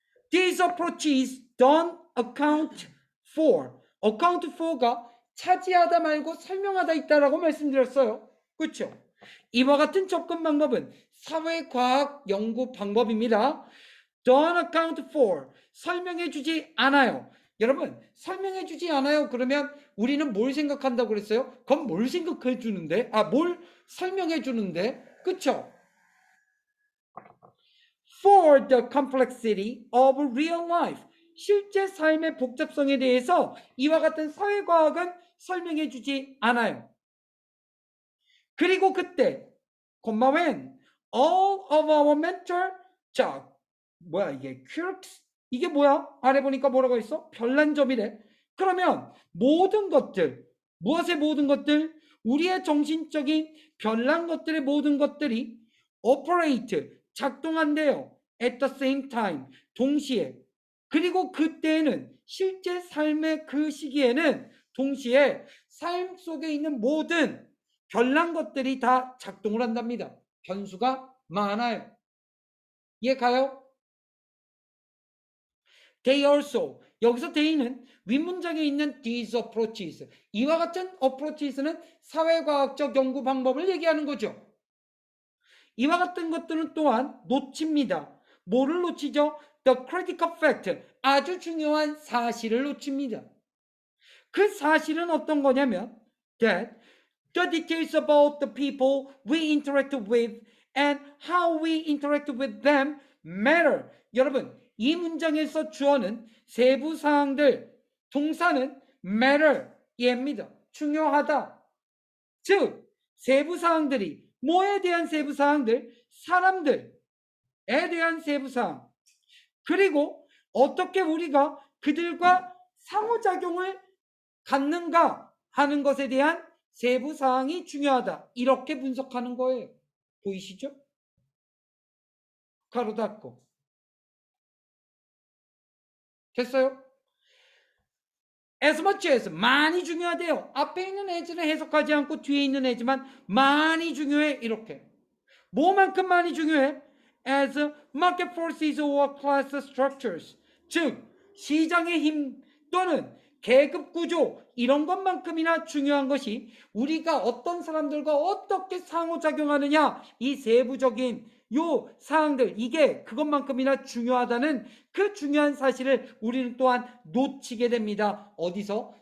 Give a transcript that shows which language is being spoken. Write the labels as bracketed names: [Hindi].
[English] These approaches don't account for. account for [Korean] 가 차지하다 말고 설명하다 있다라고 말씀드렸어요. 그렇죠? 이와 같은 접근 방법은 사회과학 연구 방법입니다. [English] don't account for. [Korean] 설명해주지 않아요. 여러분 설명해주지 않아요. 그러면 우리는 뭘 생각한다고 그랬어요? 그럼 뭘 생각해주는데? 뭘 설명해주는데? 그렇죠? [English] for the complexity of real life. [Korean] 실제 삶의 복잡성에 대해서 이와 같은 사회과학은 설명해 주지 않아요. 그리고 그때 [English] when all of our mental [Korean] 자 뭐야 이게 quirks 이게 뭐야? 아래 보니까 뭐라고 있어? 별난 점이래. 그러면 모든 것들 무엇의 모든 것들? 우리의 정신적인 별난 것들의 모든 것들이 operate 작동한대요. [English] at the same time [Korean] 동시에. 그리고 그때는 실제 삶의 그 시기에는 동시에 삶 속에 있는 모든 별난 것들이 다 작동을 한답니다. 변수가 많아요. 이해 가요? [English] They also [Korean] 여기서 they는 윗문장에 있는 [English] these approaches [Korean] 이와 같은 approaches는 사회과학적 연구 방법을 얘기하는 거죠. 이와 같은 것들은 또한 놓칩니다. 뭐를 놓치죠? [English] The critical fact [Korean] 아주 중요한 사실을 놓칩니다. 그 사실은 어떤 거냐면 [English] that the details about the people we interact with and how we interact with them matter. [Korean] 여러분 이 문장에서 주어는 세부 사항들 동사는 matter 얘입니다. 중요하다. 즉 세부 사항들이 뭐에 대한 세부 사항들? 사람들에 대한 세부 사항. 그리고 어떻게 우리가 그들과 상호작용을 갖는가 하는 것에 대한 세부 사항이 중요하다. 이렇게 분석하는 거예요. 보이시죠? 가로 닫고. 됐어요? [English] as much as [Korean] 많이 중요하대요. 앞에 있는 as를 해석하지 않고 뒤에 있는 as만 많이 중요해. 이렇게. 뭐만큼 많이 중요해? [English] as market forces or class structures. [Korean] 즉 시장의 힘 또는 계급 구조 이런 것만큼이나 중요한 것이 우리가 어떤 사람들과 어떻게 상호작용하느냐 이 세부적인 요 사항들 이게 그것만큼이나 중요하다는 그 중요한 사실을 우리는 또한 놓치게 됩니다. 어디서?